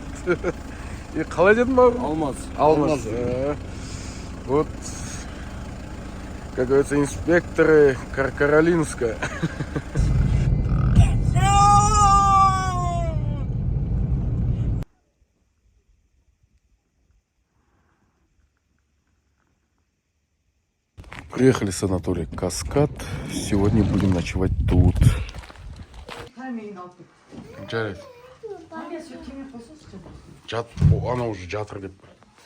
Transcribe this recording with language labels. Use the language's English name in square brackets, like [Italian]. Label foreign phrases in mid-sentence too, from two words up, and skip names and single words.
[Kazakh] И қалай дедің бауырым? Алмаз. Алмаз. [Russian] Вот, как говорится, инспекторы Каркаролинска. Приехали в санаторий Каскад. Сегодня будем ночевать тут. [Kazakh] Жарайды. Жат, ана уже жатыр деп.